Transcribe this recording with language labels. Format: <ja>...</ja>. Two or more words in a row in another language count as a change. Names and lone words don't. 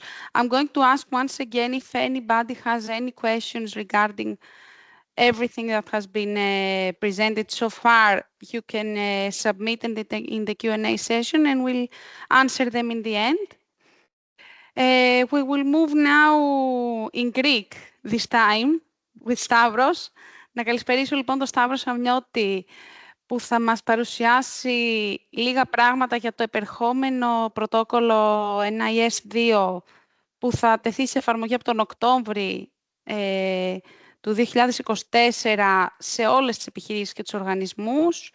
<en>I'm going to ask once again if anybody has any questions regarding everything that has been presented so far. You can submit in the Q&A session, and we'll answer them in the end. We will move now in Greek this time with Stavros.</en> <el>Να καλησπερίσω λοιπόν τον Σταύρο Σαμιώτη, που θα μας παρουσιάσει λίγα πράγματα για το επερχόμενο πρωτόκολλο NIS2 που θα τεθεί σε εφαρμογή από τον Οκτώβρη του 2024 σε όλες τις επιχειρήσεις και τους οργανισμούς.</el>